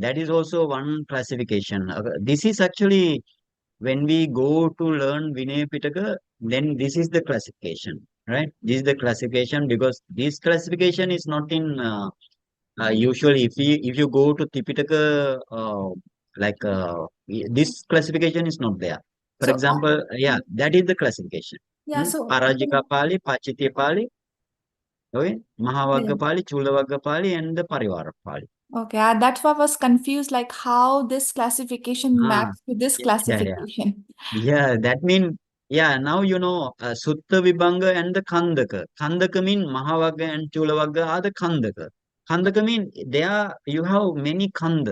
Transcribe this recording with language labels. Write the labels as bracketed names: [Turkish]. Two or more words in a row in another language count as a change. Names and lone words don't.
[English] That is also one classification. This is actually, when we go to learn Vinay Pitaka, then this is the classification, right? This is the classification because this classification is not in usually, if you go to Tipitaka, like this classification is not there. For So example, yeah, that is the classification. yeah, so Parajika Pali, Pachitya Pali, okay, yeah. Mahavagga Pali, Chulavagga Pali, and the Parivara Pali. Okay, that's why I was confused, like how this classification Ah, maps to this yeah, yeah. classification. Yeah, that mean, yeah, now you know Sutta Vibhanga and the Khandaka. Khandaka mean Mahavagga and Chulavagga are the Khandaka. Khandaka mean there you have many Khanda.